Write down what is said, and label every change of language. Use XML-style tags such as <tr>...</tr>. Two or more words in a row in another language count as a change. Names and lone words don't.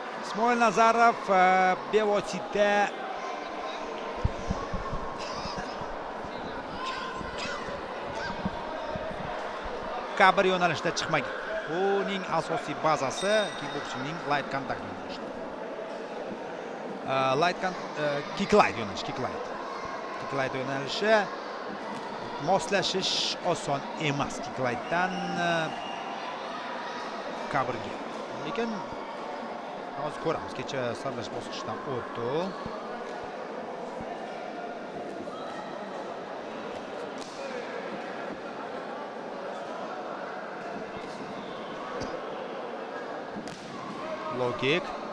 <uz>Ismoil Nazarov bevosita kabr yo'nalishida chiqmagan. Uning asosiy bazasi kickboksingning</uz> <en>light contact</en> <uz>yo'nalishi.</uz> <en>Kick light</en> <uz>yo'nalishi moslashish oson emas</uz> <en>kick lightdan</en> <uz>kabrga. Lekin hozir ko'ramiz, kecha saralash bosqichidan o'tdi.</uz> <en>Low kick.</en>